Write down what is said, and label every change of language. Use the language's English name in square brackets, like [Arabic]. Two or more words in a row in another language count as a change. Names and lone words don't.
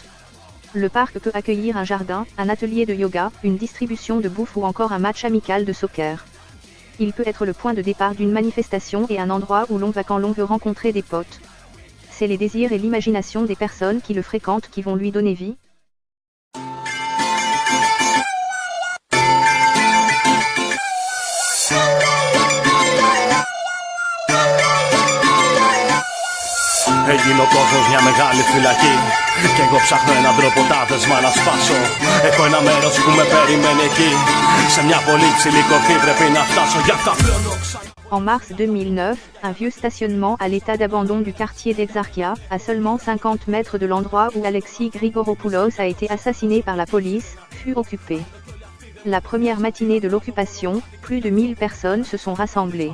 [French] Le parc peut accueillir un jardin, un atelier de yoga, une distribution de bouffe ou encore un match amical de soccer. Il peut être le point de départ d'une manifestation et un endroit où l'on va quand l'on veut rencontrer des potes. C'est les désirs et l'imagination des personnes qui le fréquentent qui vont lui donner vie. [Greek] Έγινε ο κόσμος μια μεγάλη φυλακή κι εγώ ψάχνω έναν τρόπο τα δεσμά να σπάσω. Έχω ένα μέρος που με περιμένει εκεί. Σε μια πολύ ψηλή κορφή πρέπει να φτάσω για αυτά πλώνω. [French] En mars 2009, un vieux stationnement à l'état d'abandon du quartier d'Exarchia, à seulement 50 mètres de l'endroit où Alexis Grigoropoulos a été assassiné par la police, fut occupé. La première matinée de l'occupation, plus de 1000 personnes se sont rassemblées.